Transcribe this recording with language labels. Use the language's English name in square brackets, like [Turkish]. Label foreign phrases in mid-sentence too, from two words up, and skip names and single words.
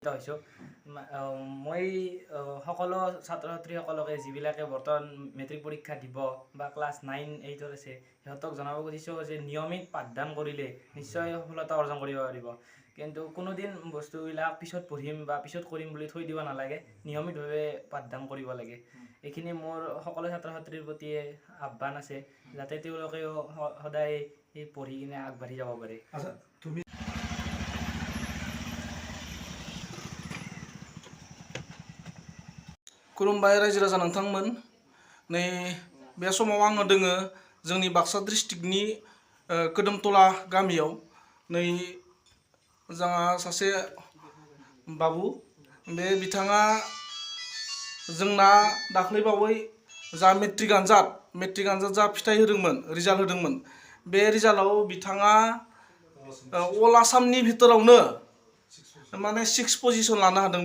[Assamese] হৈছোঁ মই সকলো ছাত্ৰ ছাত্ৰীসকলকে যিবিলাকে বৰ্তমান মেট্ৰিক পৰীক্ষা দিব বা ক্লাছ 9-8 আছে সিহঁতক জনাব খুজিছোঁ যে নিয়মিত পাঠদান কৰিলে নিশ্চয় সফলতা অৰ্জন কৰিব পাৰিব। কিন্তু কোনোদিন বস্তুবিলাক পিছত পঢ়িম বা পিছত কৰিম বুলি থৈ দিব নালাগে, নিয়মিতভাৱে পাঠদান কৰিব লাগে। এইখিনি মোৰ সকলো ছাত্ৰ ছাত্ৰীৰ প্ৰতি আহ্বান আছে যাতে তেওঁলোকেও সদায় পঢ়ি কিনে আগবাঢ়ি যাব পাৰে। [Bodo] खुलुमबाय रायजो राजा नोंथांमोन नै बे समाव आङो दोङो जोंनि बाक्सा डिस्ट्रिक्टनि कोदोमतला गामियाव नै जोंहा सासे बाबु बे बिथाङा जोंना दाख्लैबावै जा मेट्रिक आनजाद जा फिथाइ होदोंमोन रिजाल्ट होदोंमोन बे रिजाल्टआव बिथाङा अल आसामनि भितरावनो माने 6 पजिशन लानो हादों।